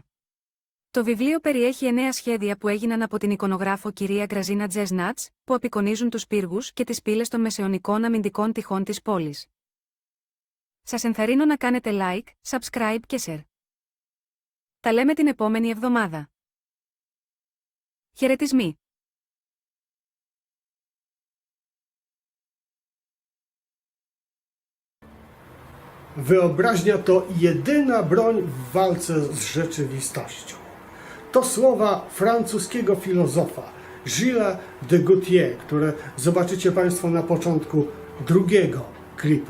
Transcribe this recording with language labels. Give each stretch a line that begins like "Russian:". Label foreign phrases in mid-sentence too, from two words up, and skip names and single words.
Greek: Το βιβλίο περιέχει 9 σχέδια που έγιναν από την εικονογράφο κυρία Γκραζίνα Τζεσνάτς, που απεικονίζουν τους πύργους και τις πύλες των μεσαιωνικών αμυντικών τυχών της πόλης. Σας ενθαρρύνω να κάνετε
English: like, subscribe
Greek: και share. Τα λέμε την επόμενη εβδομάδα. Χαιρετισμοί.
Polish: Wyobraźnia to jedyna broń w walce z rzeczywistością. To słowa francuskiego filozofa Gilles de Gautier, które zobaczycie Państwo na początku drugiego klipu.